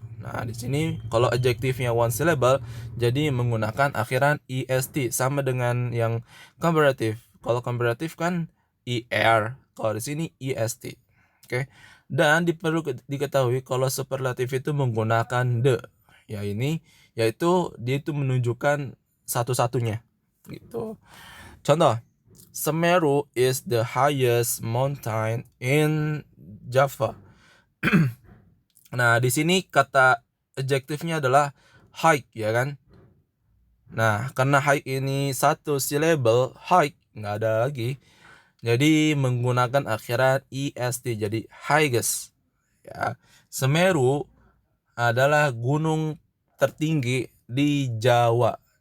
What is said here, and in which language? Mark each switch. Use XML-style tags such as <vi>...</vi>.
<id>Nah, di sini kalau adjektifnya one syllable, jadi menggunakan akhiran est sama dengan yang comparative. Kalau comparative kan er, kalau di sini est. Oke. Dan perlu diketahui kalau superlatif itu menggunakan the. Ya ini yaitu dia itu menunjukkan satu-satunya gitu.</id> <en>Contoh, Semeru is the highest mountain in Java.</en> <id>Nah, di sini kata adjektifnya adalah high, ya kan? Nah, karena high ini satu syllable, high nggak ada lagi. Jadi menggunakan akhiran est, jadi highest. Ya, Semeru adalah gunung tertinggi di Jawa.</id>